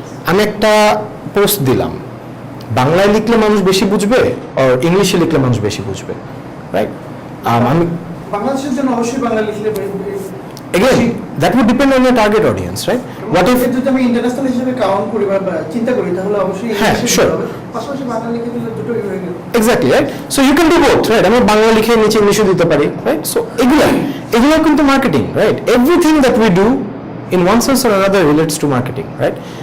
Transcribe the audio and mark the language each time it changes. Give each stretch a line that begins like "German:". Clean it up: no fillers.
Bangla: আমি একটা পোস্ট দিলাম, বাংলায় লিখলে মানুষ বেশি বুঝবে আর ইংলিশে লিখলে মানুষ বেশি বুঝবে, রাইট? আমি বাংলাদেশের জন্য অবশ্যই বাংলা লিখলে
English: again that would depend on your target audience, right? What if
Bangla: যদি আমি ইন্টারন্যাশনাল হিসেবে কাউন্ট করি বা চিন্তা করি, তাহলে অবশ্যই হ্যাঁ, sure. পাশাপাশি বাংলা লিখে দিলে দুটোই হয়ে গেল।
English: Exactly, right? So you can do both, right?
Bangla: আমি বাংলা লিখে নিচে ইংলিশও দিতে পারি, right? So এগুলো কিন্তু marketing, right?
English: Everything that we do in one sense or another relates to marketing, right?